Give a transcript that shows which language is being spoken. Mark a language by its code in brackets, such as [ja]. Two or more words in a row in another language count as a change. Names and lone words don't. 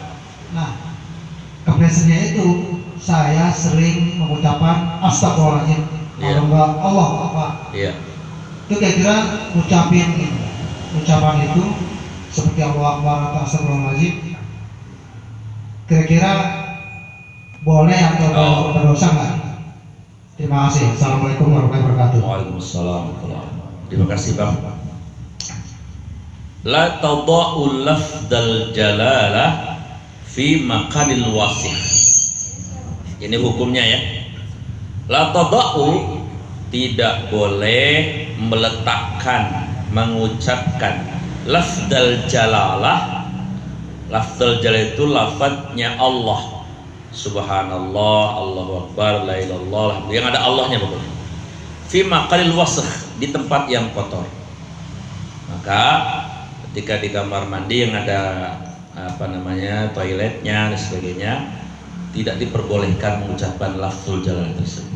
[id] Nah, keplesetnya itu saya sering mengucapkan astagfirullahaladzim, kalau enggak Allah apa. Iya. Itu kira-kira ucapan itu seperti [ar] الله أكبر [id] atau astagfirullahaladzim, kira-kira boleh atau berdosa nggak? Terima kasih. [ar] السلام عليكم ورحمة الله وبركاته. وعليكم السلام. [id] Terima kasih, Bang. [ar] لا تضع لفظ الجلالة في مكان الوسخ. [id] Ini hukumnya ya. [ar] لا تضع, [id] tidak boleh meletakkan, mengucapkan [ar] لفظ الجلالة. لفظ الجلالة [id] itu lafadznya Allah. [ar] سبحان الله، الله أكبر، لا إله إلا الله, [id] yang ada Allahnya pokoknya. [ar] في مكان الوسخ, [id] di tempat yang kotor. Maka ketika di kamar mandi yang ada toiletnya dan sebagainya, tidak diperbolehkan mengucapkan [ar] لفظ الجلالة [id] tersebut.